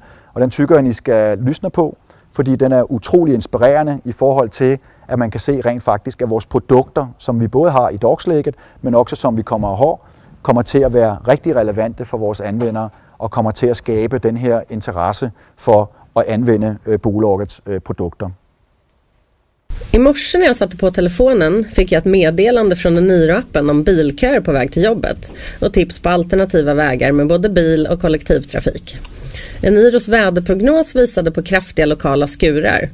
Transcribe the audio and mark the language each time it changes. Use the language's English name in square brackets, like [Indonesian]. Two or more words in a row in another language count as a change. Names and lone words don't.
[Danish] Og den tykker I skal lytte på, fordi den er utrolig inspirerende i forhold til, at man kan se rent faktisk, at vores produkter, som vi både har i dagslæget, men også som vi kommer at have, kommer til at være rigtig relevante for vores anvendere, og kommer til at skabe den her interesse for at anvende bolagets produkter. [Swedish] I morse när jag satte på telefonen fick jag ett meddelande från Eniro-appen om bilköer på väg till jobbet och tips på alternativa vägar med både bil- och kollektivtrafik. Eniros väderprognos visade på kraftiga lokala skurar.